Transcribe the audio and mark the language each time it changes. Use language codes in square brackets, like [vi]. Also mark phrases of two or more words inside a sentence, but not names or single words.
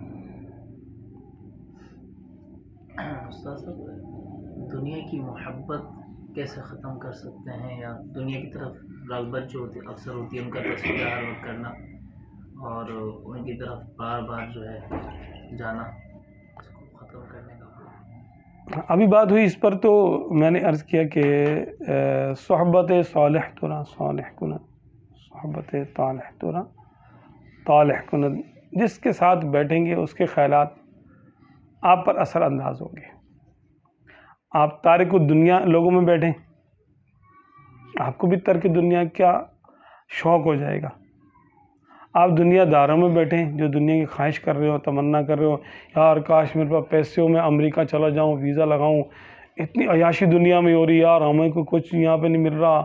[ur] استاد صاحب، دنیا کی محبت کیسے ختم کر سکتے ہیں، یا دنیا کی طرف رغبت جو ہوتی اکثر ہوتی ہے ان کا تصور ہر وقت کرنا، اور ان کی طرف بار بار جو ہے جانا اس کو ختم کرنے کا؟ ابھی بات ہوئی اس پر، تو میں نے عرض کیا کہ [fa] صحبت صالح ترا صالح کن، صحبت طالح ترا طالح کن، [ur] جس کے ساتھ بیٹھیں گے اس کے خیالات آپ پر اثر انداز ہوں گے. آپ تارک الدنیا لوگوں میں بیٹھیں، آپ کو بھی ترک دنیا کیا شوق ہو جائے گا. آپ دنیا داروں میں بیٹھیں جو دنیا کی خواہش کر رہے ہو، تمنا کر رہے ہو، یار کاش میرے پاس پیسے ہو، میں امریکہ چلا جاؤں، ویزا لگاؤں، اتنی عیاشی دنیا میں ہو رہی ہے، یار ہمیں کو کچھ یہاں پہ نہیں مل رہا.